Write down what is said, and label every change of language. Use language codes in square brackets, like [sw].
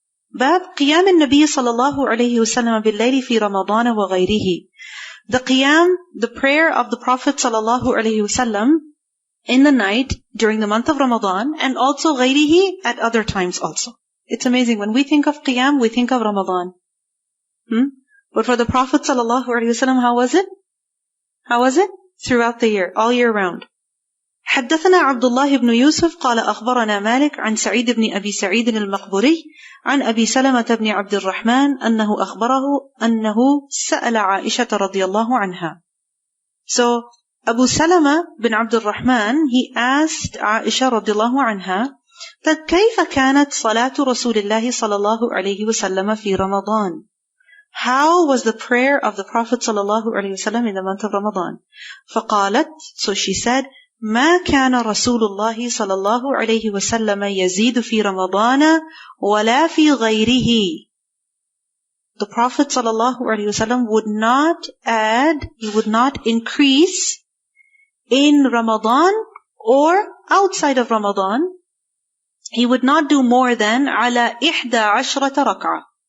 [ar] باب قيام النبي صلى الله عليه وسلم بالليل في رمضان وغيره. [en] The qiyam, the prayer of the Prophet صلى الله عليه وسلم in the night during the month of Ramadan, and also غيره at other times also. It's amazing. When we think of qiyam, we think of Ramadan. But for the Prophet صلى الله عليه وسلم, how was it? How was it? Throughout the year, all year round. [ar] حدثنا عبد الله بن يوسف قال أخبرنا مالك عن سعيد بن أبي سعيد المقبري عن أبي سلمة بن عبد الرحمن أنه أخبره أنه سأل عائشة رضي الله عنها. [en] So Abu Salama bin Abdur Rahman, he asked Aisha رضي الله عنها that [ar] كيف كانت صلاة رسول الله صلى الله عليه وسلم في رمضان? [en] How was the prayer of the Prophet صلى الله عليه وسلم in the month of Ramadan? [ar] فقالت, [en] so she said, [ar] ما كان رسول الله صلى الله عليه وسلم يزيد في رمضان ولا في غيره. [en] The Prophet صلى الله عليه وسلم would not add, he would not increase in Ramadan or outside of Ramadan. He would not do more than [ar] على [en] 11 [ar] ركعة.